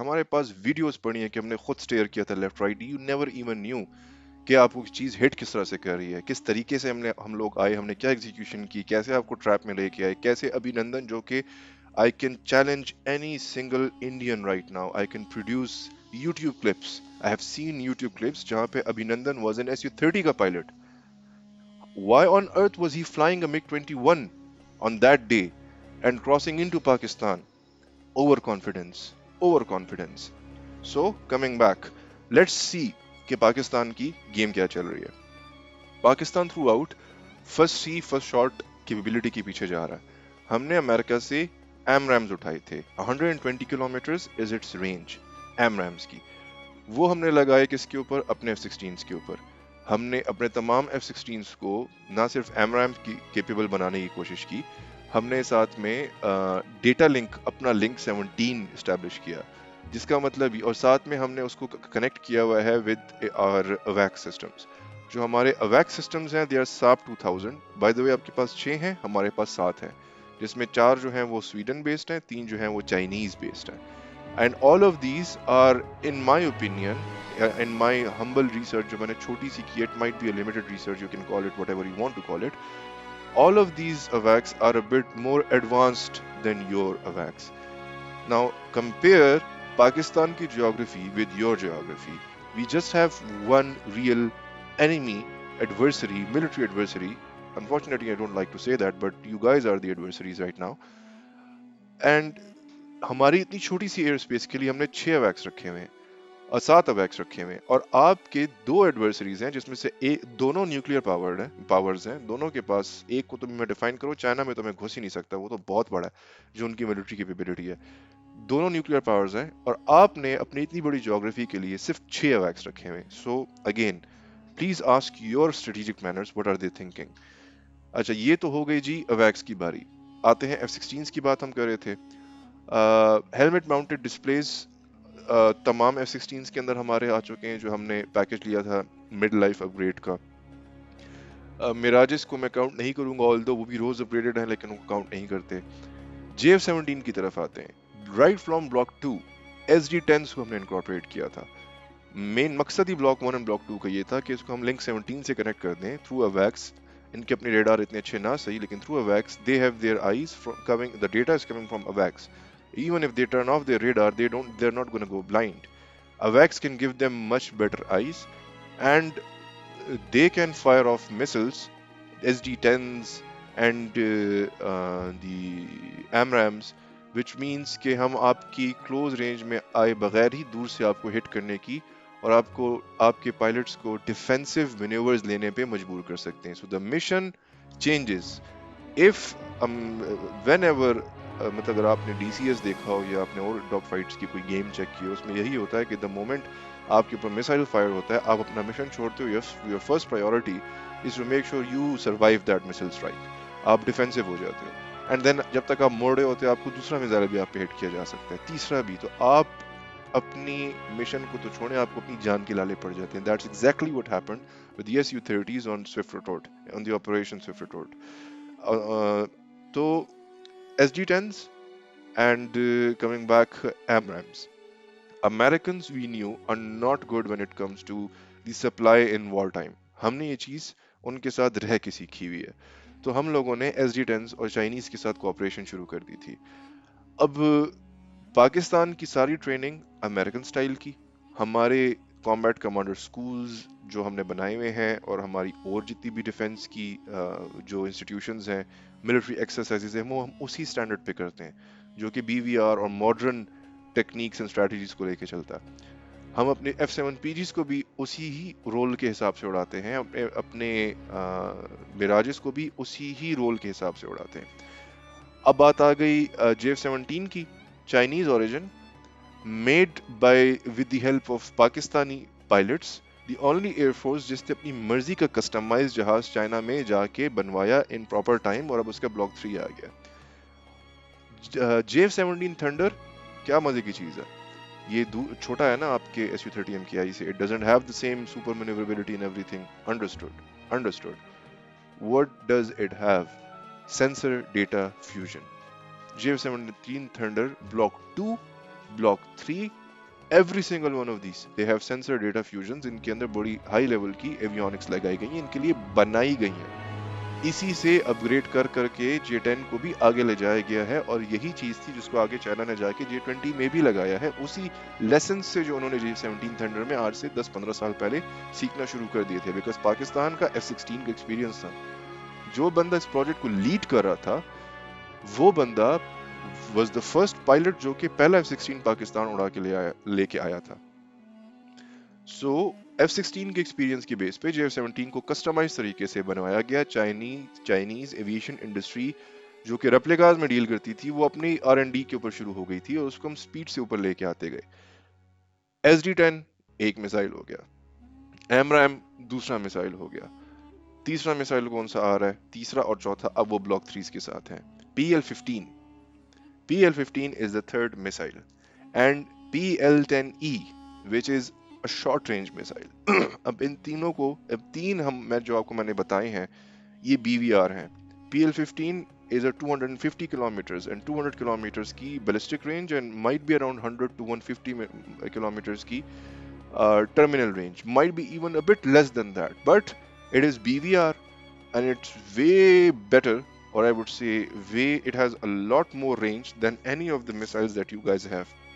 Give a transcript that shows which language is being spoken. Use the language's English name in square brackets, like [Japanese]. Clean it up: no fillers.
[Urdu] ہمارے پاس ویڈیوز پڑی ہیں کہ ہم نے خود سٹیئر کیا تھا left right. [English] you never even knew [Urdu] کہ آپ کو چیز ہٹ کس طرح سے کر رہی ہے، کس طریقے سے ہم لوگ آئے، ہم نے کیا ایگزیکیوشن کی، کیسے آپ کو ٹریپ میں لے کے آئے، کیسے ابھی نندن جو کہ [English] I can challenge any single Indian right now. I can produce YouTube clips. I have seen YouTube clips [Urdu] جہاں پہ [English] Abhinandan was an Su-30 [Urdu] کا [English] pilot. Why on earth was he flying a MiG-21 on that day and crossing into Pakistan? Overconfidence. Overconfidence. So, coming back, let's see [Urdu] کہ پاکستان کی game کیا چل رہی ہے. Pakistan through out first سی first shot capability کے پیچھے جا رہا ہے. ہم نے امریکہ سے ایم رامز اٹھائے تھے. 120 kilometres [English] is its range [Urdu] M Rams کی. وہ ہم نے لگائے کس کے اوپر؟ اپنے F-16 کے اوپر. ہم نے اپنے تمام F-16 کو نہ صرف ایم رام کی کیپیبل بنانے کی کوشش کی، ہم نے ساتھ میں ڈیٹا لنک، اپنا لنک 17 اسٹیبلش کیا، جس کا مطلب، اور ساتھ میں ہم نے اس کو کنیکٹ کیا ہوا ہے [English] With our awake systems. [Urdu] جو ہمارے اویک سسٹمز ہیں [English] They are SAP 2000. By the way [Urdu] آپ کے پاس 6 ہیں، ہمارے پاس 7 ہیں، جس میں 4 جو ہیں وہ سویڈن بیسڈ ہیں، 3 جو ہیں وہ چائنیز بیسڈ ہیں. [English] And all of these are, in my opinion, in my humble research, [Urdu] جو میں نے چھوٹی سی کی, [English] it might be a limited research, you can call it whatever you want to call it. All of these AWACS are a bit more advanced than your AWACS. Now, compare Pakistan [Urdu] ki [English] geography with your geography. We just have one real enemy, adversary, military adversary. Unfortunately, I don't like to say that, but you guys are the adversaries right now. And [Urdu] ہماری اتنی چھوٹی سی air space کے لیے ہم نے 6 اویکس رکھے ہوئے ہیں اور 7 اویکس رکھے ہوئے ہیں. اور آپ کے 2 ایڈورسریز ہیں جس میں سے دونوں نیوکلیئر پاورز ہیں. دونوں کے پاس، ایک کو تم میں ڈیفائن کرو، چائنا میں تو میں گھس ہی نہیں سکتا، وہ تو بہت بڑا ہے جو ان کی ملٹری کیپیبلٹی ہے. دونوں نیوکلیئر پاورز ہیں اور آپ نے اپنی اتنی بڑی جیوگرافی کے لیے صرف 6 اویکس رکھے ہوئے. [English] So again please ask your strategic manners what are they thinking. [Urdu] اچھا، یہ تو ہو گئی جی اویکس کی باری. آتے ہیں F-16 کی بات ہم کر رہے تھے. ہیلمٹ ماؤنٹڈ ڈسپلیز تمام F-16 کے اندر ہمارے آ چکے ہیں جو ہم نے پیکج لیا تھا مڈ لائف اپ گریڈ کا. میراجز کو میں کاؤنٹ نہیں کروں گا، آلدو وہ بھی روز اپ گریڈڈ ہیں لیکن ان کو کاؤنٹ نہیں کرتے. JF-17 کی طرف آتے ہیں. رائٹ فرام بلاک 2 SD-10s کو ہم نے انکارپوریٹ کیا تھا. مین مقصد ہی بلاک 1 اور بلاک 2 کا یہ تھا کہ اس کو ہم لنک 17 سے کنیکٹ کر دیں تھرو اویکس. ان کے اپنے ریڈار اتنے اچھے نہ صحیح، لیکن through اویکس [English] they have their eyes coming, the data is coming from [Urdu] اویکس. [English] Even if they turn off their radar, they're not going to go blind. AWACS can give them much better eyes, and they can fire off missiles, SD-10s and the AMRAAMs, which means [Urdu] کہ ہم آپ کی close range میں آئے بغیر ہی دور سے آپ کو ہٹ کرنے کی اور آپ کے پائلٹس کو ڈیفینسو مینیورز لینے پہ مجبور کر سکتے ہیں. [English] So the mission changes if whenever [Urdu] مطلب اگر آپ نے DCS دیکھا ہو یا آپ نے اور ڈاگ فائٹس کی کوئی گیم چیک کی ہو، اس میں یہی ہوتا ہے کہ [English] the moment [Urdu] آپ کے اوپر میسائل فائر ہوتا ہے، آپ اپنا مشن چھوڑتے ہو، [English] Your first priority is to make sure you survive that missile strike. [Urdu] آپ ڈیفینسو ہو جاتے ہو، [English] and then [Urdu] جب تک آپ موڑے ہوتے ہیں آپ کو دوسرا میزائل بھی آپ پہ ہٹ کیا جا سکتا ہے، تیسرا بھی. تو آپ اپنی مشن کو تو چھوڑیں, آپ کو اپنی جان کے لالے پڑ جاتے ہیں. [English] That's exactly what happened with the Su-30s on Swift Retort, on the Operation Swift Retort. [Urdu] تو [English] SG-10s and coming back, AMRAAMs. Americans we knew are not good when it comes to the supply in wartime. [Urdu] ہم نے یہ چیز ان کے ساتھ رہ کے سیکھی ہوئی ہے. تو ہم لوگوں نے SG-10s اور چائنیز کے ساتھ کوآپریشن شروع کر دی تھی. اب پاکستان کی ساری ٹریننگ امریکن سٹائل کی, ہمارے کامبیٹ کمانڈر سکولز جو ہم نے بنائے ہوئے ہیں, اور ہماری اور جتنی بھی ڈیفنس کی جو انسٹیٹیوشنز ہیں, ملٹری ایکسرسائزز ہیں, وہ ہم اسی سٹینڈرڈ پہ کرتے ہیں جو کہ BVR اور ماڈرن ٹیکنیکس اینڈ اسٹریٹجیز کو لے کے چلتا ہے. ہم اپنے F-7PGs کو بھی اسی ہی رول کے حساب سے اڑاتے ہیں, اپنے میراجز کو بھی اسی ہی رول کے حساب سے اڑاتے ہیں. اب بات آ گئی JF-17 کی, Chinese origin, [English] made by with the help of Pakistani pilots, the only air force [Urdu] جس نے اپنی مرضی کا کسٹمائز جہاز چائنا میں جا کے بنوایا [English] in proper time, [Urdu] اور اب اس کا بلاک 3 آ گیا. JF-17 تھنڈر کیا مزے کی چیز ہے. یہ چھوٹا ہے نا آپ کے Su-30M کی آئی سے. [English] It doesn't have the same super maneuverability and everything. Understood. Understood. What does it have? Sensor data fusion. JF-17 Thunder Block 2, Block 3, every single one of these, they have sensor data fusions. [Urdu] ان کے اندر بڑی high level کی avionics لگائی گئی ہیں, ان کے لیے بنائی گئی ہیں. اسی سے اپ گریڈ کر کر کے J-10 کو بھی آگے لے جایا گیا ہے, اور یہی چیز تھی جس کو آگے چائنا نے جا کے J-20 میں بھی لگایا ہے, اسی لیسن سے جو انہوں نے J-17 تھنڈر میں آج سے 10-15 سال پہلے سیکھنا شروع کر دیے تھے. بیکاز پاکستان کا F-16 کا ایکسپیرینس تھا. جو بندہ اس پروجیکٹ کو لیڈ کر رہا تھا وہ بندہ [English] was the first pilot [Urdu] جو کہ پہلا F-16 پاکستان اڑا کے لے کے آیا تھا. سو F-16 کے ایکسپیرینس کی بیس پہ JF-17 کو کسٹمائز طریقے سے بنوایا گیا. چائنیز ایویشن انڈسٹری جو کہ ریپلیکاز میں ڈیل کرتی تھی, وہ اپنی R&D کے اوپر شروع ہو گئی تھی, اور اس کو ہم سپیڈ سے اوپر لے کے آتے گئے. SG-10 ایک میسائل ہو گیا, AMRAAM دوسرا میسائل ہو گیا, تیسرا میسائل کون سا آ رہا ہے, تیسرا اور چوتھا اب وہ بلاک 3 کے ساتھ ہیں. [English] PL-15 is the third missile, and PL-10E, which is a short range missile. [Urdu] اب ان تینوں کو, اب تین میں جو آپ کو میں نے بتائے ہیں, یہ BVR ہیں. [English] PL-15 is a 250 kilometers and 200 kilometers [Urdu] کی [English] ballistic range, and might be around 100 to 150 kilometers کی terminal range, might be even a bit less than that, but it is BVR and it's way better, or I would say it has a lot more range than any of the missiles that you guys have.